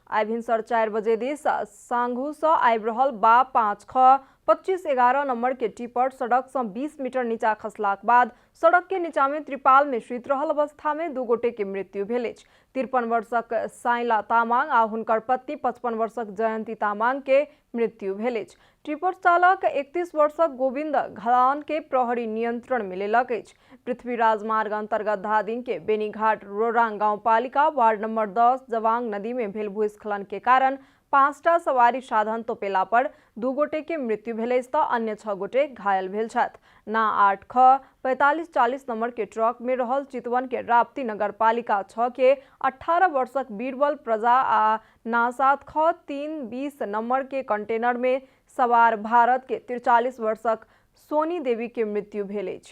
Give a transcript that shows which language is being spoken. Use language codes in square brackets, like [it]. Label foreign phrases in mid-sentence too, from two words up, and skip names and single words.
[mai] आइ भिनसर 4 बजे दिस सांघू सँ आबि रहल बा 5 ख 2511 नंबर के टिपर सड़क से 20 मीटर नीचा खसलाक बाद सड़क के नीचा में त्रिपाल में सुति रहल अवस्था में 2 गोटे के मृत्यु भेल अछि। 53 वर्षक साइला तामाङ आ हुनकर पत्नी 55 वर्षक जयंती तामाङ के मृत्यु भेल अछि। टिपर चालक 31 वर्षक गोविंद घलान के प्रहरी नियंत्रण में लेलक अछि। पृथ्वी राजमार्ग अंतर्गत धादिङ के बेनीघाट रोराङ गाउँपालिका वार्ड नंबर 10 जवाङ नदी में भेल भूस्खलन के कारण 5टा सवारी साधन तोपेला पर 2 गोटे के मृत्यु भेल त अन्य 6 गोटे घायल भेल छथि। ना 8 ख 4540 नंबर के ट्रक में रहल चितवन के राप्ती नगरपालिका 6 के 18 वर्षक बीरबल प्रजा आ ना 7 ख 320 नंबर के कंटेनर में सवार भारत के 43 वर्षक सोनी देवी के मृत्यु भेल अछि।